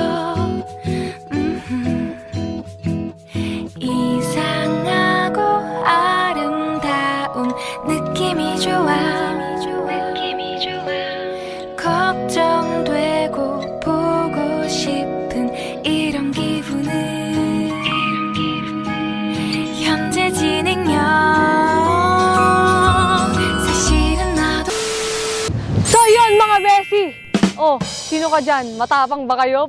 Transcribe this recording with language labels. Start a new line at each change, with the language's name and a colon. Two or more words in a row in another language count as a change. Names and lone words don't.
Korean: 이상하고 아름다운 느낌이 좋아 걱정되고 보고 싶은 이런 기분은 현재 진행형 사실은 나도
Filipino: So yun mga besi! Oh, sino ka dyan? Matapang ba kayo?